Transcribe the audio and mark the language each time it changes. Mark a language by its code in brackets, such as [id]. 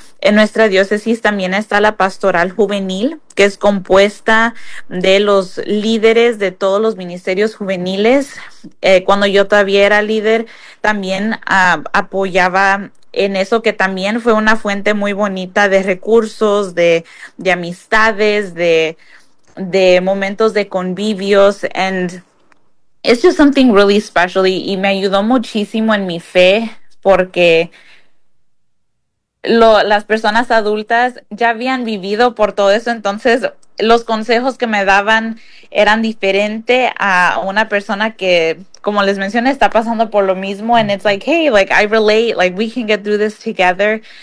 [es] En nuestra diócesis también está la pastoral juvenil, que es compuesta de los líderes de todos los ministerios juveniles. Cuando yo todavía era líder, también apoyaba en eso, que también fue una fuente muy bonita de recursos, de amistades, de momentos de convivios. [en] And it's just something really special. [es] Y me ayudó muchísimo en mi fe, porque las personas adultas ya habían vivido por todo eso. Entonces, los consejos que me daban eran diferentes a una persona que, como les mencioné, está pasando por lo mismo. [en] And it's like, hey, like, I relate, like, we can get through this together.